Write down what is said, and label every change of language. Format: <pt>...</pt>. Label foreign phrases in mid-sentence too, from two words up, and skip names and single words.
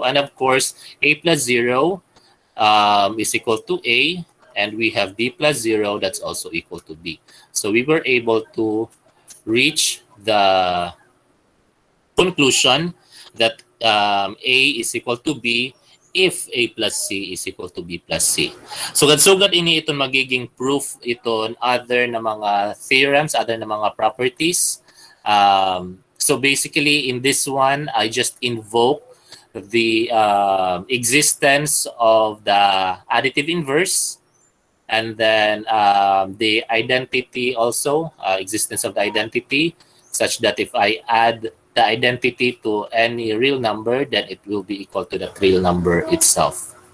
<en>And of course, A plus 0 is equal to A. And we have B plus 0, that's also equal to B. So we were able to reach the conclusion that A is equal to B if A plus C is equal to B plus C.</en> <tl>So</tl> <ceb>sugad ini</ceb> <tl>ito magiging proof ito other na mga theorems, other na mga properties.</tl> <en>So basically in this one, I just invoke the existence of the additive inverse, and then the identity also, existence of the identity, such that if I add the identity to any real number, then it will be equal to that real number itself.</en>